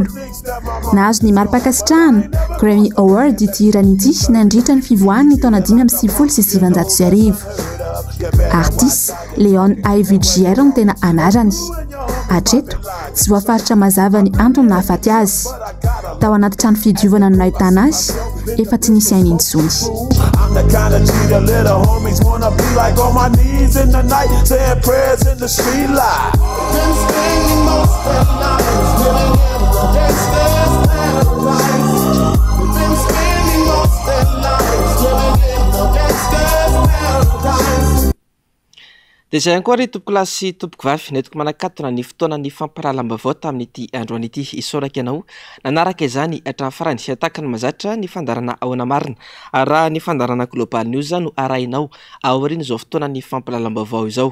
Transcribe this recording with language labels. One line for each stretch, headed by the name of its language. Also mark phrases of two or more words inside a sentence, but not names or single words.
Malagasy: Nahazo ny mari-pakasitrahana Grammy Award ity hirany ity nandritra ny fivoahany ny taona 5 Artiste Leon Ivy Gier no tena anarany. Hatreto, tsy voafaritra mazava ny antony nahafaty azy. Tao anaty trano fidiovana no nahitana azy, efa tsy nisy ainy intsony.
English: I'm the kind of G the little homies wanna be like, on my knees in the night, saying prayers in the street light. Been spending most of the nights living in the gangster's paradise. Been spending most of the nights living in the gangster's paradise.
Malagasy: Dia izay koa ry tompoko lahy sy tompoko vavy netiko manakatona ny fotoanan'ny famparalam-baovao tamin'ity androany ity isoraka ianao. Nanaraka izany hatramin'ny farany sy ataka ny mazatra ny fandarana ahoana marina. Raha ny fandarana Global News no arahinao ao aoriana izao fotoanan'ny famparalam-baovao izao.